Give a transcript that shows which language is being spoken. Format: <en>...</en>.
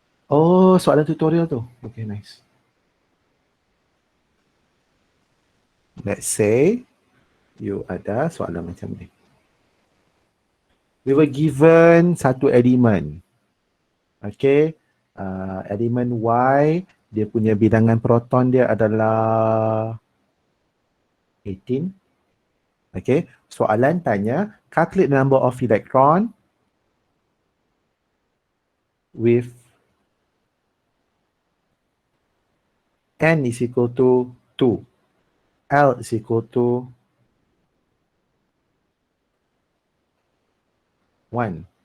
<ms>Oh, soalan tutorial tu.</ms> <en>Okay, nice. Let's say</en> <ms>you ada soalan macam ni.</ms> <en>We were given</en> <ms>satu elemen. Okay. Elemen Y, dia punya bilangan proton dia adalah 18. Okay. Soalan tanya,</ms> <en>calculate the number of electron with N is equal to 2. L is equal to 1.</en>